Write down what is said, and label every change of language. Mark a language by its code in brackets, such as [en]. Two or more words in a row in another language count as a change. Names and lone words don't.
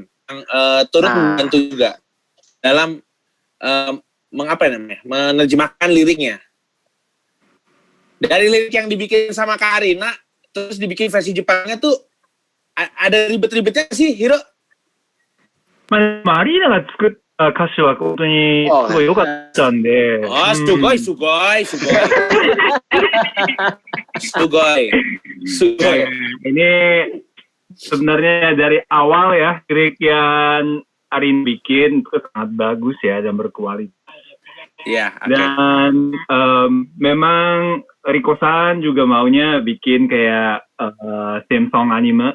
[id] Yang turut membantu juga. Dalam menerjemahkan liriknya. Dari lirik yang dibikin sama Kak Arina, terus dibikin versi Jepangnya tuh ada ribet-ribetnya sih, Hiro? [ja] まあ、アリーナが作っ歌詞は本当にすごい良かったんで。すごい。 [id] Ini sebenarnya dari awal ya, lirik yang Arin bikin itu sangat bagus ya dan berkualitas. Iya. Dan memang Riko-san juga maunya bikin kayak [en] theme song [id] anime.